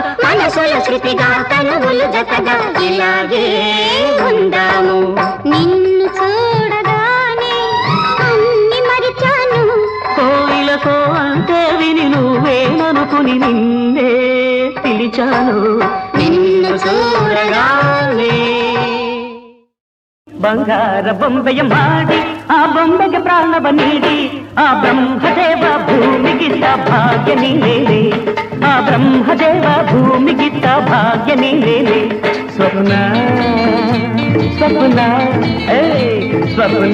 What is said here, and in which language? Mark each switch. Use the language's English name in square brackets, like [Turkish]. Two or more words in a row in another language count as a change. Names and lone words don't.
[Telugu] మనసుల శృతిగా తనువులు జతగా ఇలాగే ఉందాము నిన్ను చూడగానే అన్ని మరిచాను కోయిలకు అంటే విని నువ్వేననుకుని నిన్నే పిలిచాను నిన్ను చూడగానే [Kannada] ಬಂಗಾರ ಬೊಂಬೆಯ ಮಾಡಿ ಆ ಬೊಂಬೆಗೆ ಪ್ರಾಣವ ನೀಡಿ ಆ ಬ್ರಹ್ಮದೇವ ಭೂಮಿಗಿದ್ದ ಭಾಗ್ಯ ನೀನೇನೆ ಆ ಬ್ರಹ್ಮದೇವ ಭೂಮಿಗಿದ್ದ ಭಾಗ್ಯ ನೀನೇನೆ ಸ್ವಪ್ನ ಸ್ವಪ್ನ ಏ ಸ್ವಪ್ನ